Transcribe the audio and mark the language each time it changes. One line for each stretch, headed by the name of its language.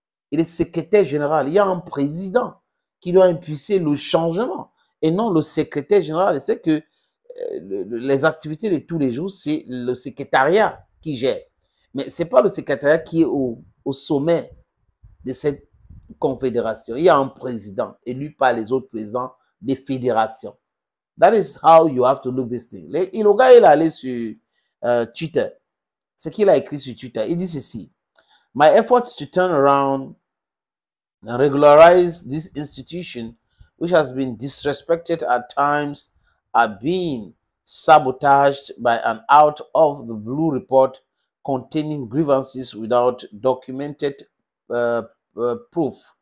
French: Il est secrétaire général. Il y a un président qui doit impulser le changement et non le secrétaire général. C'est que les activités de tous les jours, c'est le secrétariat qui gère. Mais ce n'est pas le secrétariat qui est au sommet de cette confédération. Il y a un président élu par les autres présidents des fédérations.
English: That is how you have to look this thing.
French: Le gars, il est allé sur Twitter. Ce qu'il a écrit sur Twitter, il dit ceci.
English: My efforts to turn around and regularize this institution, which has been disrespected at times, are being sabotaged by an out of the blue report containing grievances without documented proof.